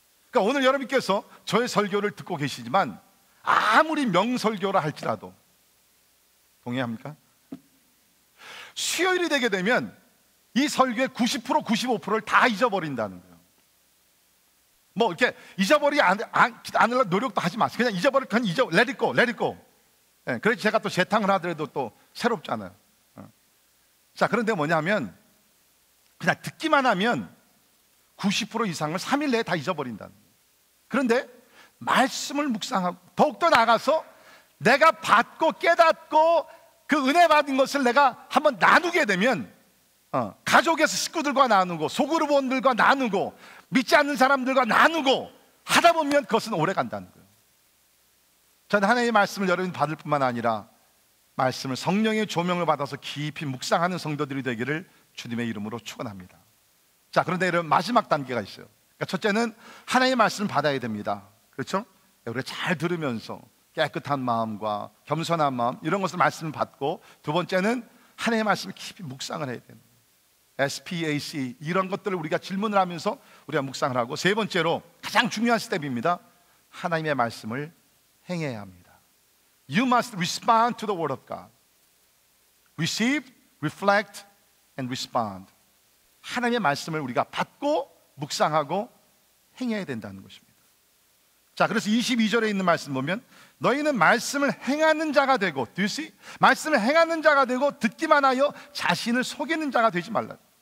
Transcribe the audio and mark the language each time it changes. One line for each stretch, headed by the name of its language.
Korean: 그러니까 오늘 여러분께서 저의 설교를 듣고 계시지만 아무리 명설교라 할지라도, 동의합니까? 수요일이 되게 되면 이 설교의 90%, 95%를 다 잊어버린다는 거예요. 뭐 이렇게 잊어버리지 않으려고 노력도 하지 마세요. 그냥 그냥
English: let it go, let it go.
Korean: 네, 그래서 제가 또 재탕을 하더라도 또 새롭잖아요. 자, 그런데 뭐냐면, 그냥 듣기만 하면 90% 이상을 3일 내에 다 잊어버린다는 거예요. 그런데 말씀을 묵상하고 더욱더 나아가서 내가 받고 깨닫고 그 은혜 받은 것을 내가 한번 나누게 되면, 가족에서 식구들과 나누고 소그룹원들과 나누고 믿지 않는 사람들과 나누고 하다 보면 그것은 오래 간다는 거예요. 저는 하나님의 말씀을 여러분 받을 뿐만 아니라 말씀을 성령의 조명을 받아서 깊이 묵상하는 성도들이 되기를 주님의 이름으로 축원합니다. 자, 그런데 이런 마지막 단계가 있어요. 그러니까 첫째는 하나님의 말씀을 받아야 됩니다. 그렇죠? 우리가 잘 들으면서 깨끗한 마음과 겸손한 마음, 이런 것을 말씀을 받고, 두 번째는 하나님의 말씀을 깊이 묵상을 해야 됩니다. SPAC, 이런 것들을 우리가 질문을 하면서 우리가 묵상을 하고, 세 번째로 가장 중요한 스텝입니다. 하나님의 말씀을 행해야 합니다.
English: You must respond to the word of God. Receive, reflect, and respond.
Korean: 하나님의 말씀을 우리가 받고 묵상하고 행해야 된다는 것입니다. 자, 그래서 22절에 있는 말씀 보면, 너희는 말씀을 행하는 자가 되고,
English: do you see?
Korean: 말씀을 행하는 자가 되고 듣기만 하여 자신을 속이는 자가 되지 말라.